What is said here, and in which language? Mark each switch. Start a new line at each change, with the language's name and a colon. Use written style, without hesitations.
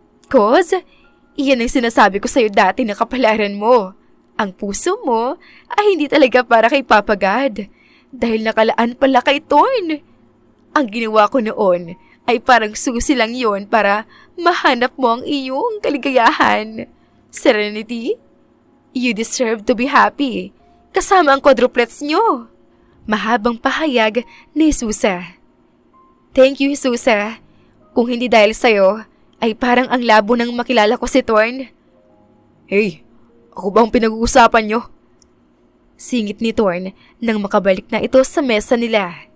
Filipino: Cause, iyan ang sinasabi ko sa'yo dati na kapalaran mo. Ang puso mo ay hindi talaga para kay Papa God dahil nakalaan pala kay Thorn. Ang ginawa ko noon ay parang susi lang yon para mahanap mo ang iyong kaligayahan.
English: Serenity, you deserve to be happy.
Filipino: Kasama ang quadruplets nyo. Mahabang pahayag ni Jesusa.
English: Thank you, Jesusa.
Filipino: Kung hindi dahil sa'yo, ay parang ang labo nang makilala ko si Thorn.
English: Hey, ako bang pinag-uusapan nyo?
Filipino: Singit ni Thorn nang makabalik na ito sa mesa nila.